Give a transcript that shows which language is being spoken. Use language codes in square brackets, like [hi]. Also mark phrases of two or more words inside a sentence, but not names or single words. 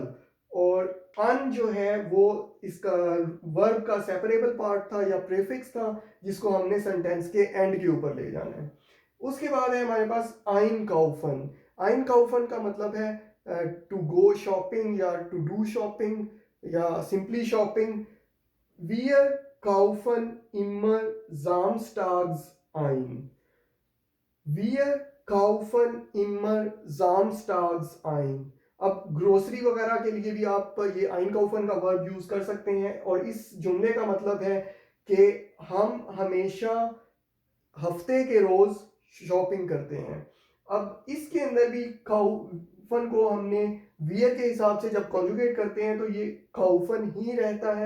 [hi] और अन जो है वो इसका वर्ब का [en] separable part [hi] था या प्रीफिक्स था, जिसको हमने सेंटेंस के एंड के ऊपर ले जाना है। उसके बाद है हमारे पास [de] ein kaufen. ein kaufen [hi] का मतलब है [en] to go shopping [hi] या [en] to do shopping [hi] या [en] simply shopping. [de] Wir kaufen immer samstags ein. Wir kaufen immer samstags ein. [hi] अब ग्रोसरी वगैरह के लिए भी आप ये [de] ein kaufen [hi] का वर्ब यूज कर सकते हैं। और इस जुमले का मतलब है कि हम हमेशा हफ्ते के रोज शॉपिंग करते हैं। अब इसके अंदर भी काउफन को हमने वियर के हिसाब से जब कॉन्जुगेट करते हैं तो ये काउफन ही रहता है।